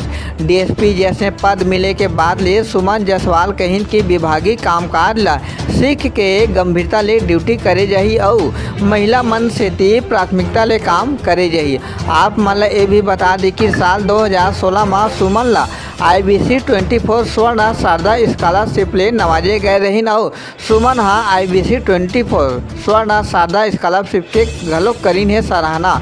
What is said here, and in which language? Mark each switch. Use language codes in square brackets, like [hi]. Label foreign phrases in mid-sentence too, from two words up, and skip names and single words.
[hne] डीएसपी जैसे पद मिले के बाद ले सुमन जायसवाल कहिन कि विभागीय कामकाज ला सीख के गंभीरता ले ड्यूटी करे जाही और महिला मन से प्राथमिकता ले काम करे जाही। आप मन ला ये भी बता दी कि साल 2016 में सुमन ला IBC 24 स्वर्ण शारदा स्कॉलरशिप ले नवाजे गए रहीन और सुमन हाँ IBC 24 स्वर्ण शारदा स्कॉलरशिप के घलोक करीन है सराहना।